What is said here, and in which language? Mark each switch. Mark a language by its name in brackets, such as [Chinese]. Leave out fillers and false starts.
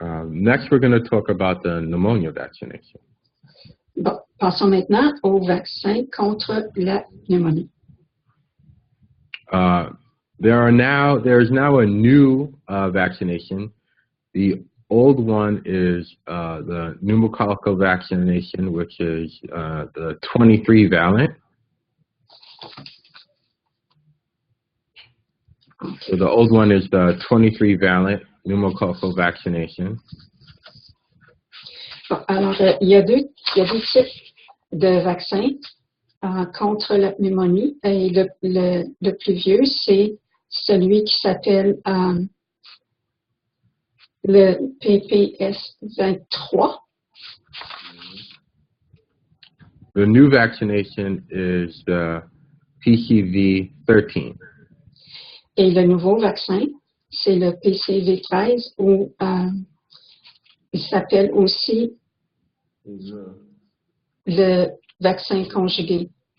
[English] Next, we're going to talk about the pneumonia vaccination. [French] Bon, passons maintenant au vaccin contre la pneumonie. [English] There's now a new vaccination. The old one is the pneumococcal vaccination, which is the 23 valent. So the old one is the 23 valent pneumococcal vaccination. [French] Bon, alors, il y a deux types de vaccins contre la pneumonie. Et le plus vieux, c'est celui qui s'appelle le PPS 23. [English] The new vaccination is the PCV 13. [French] Et le nouveau vaccin, c'est le PCV 13 ou il s'appelle aussi le vaccin conjugué.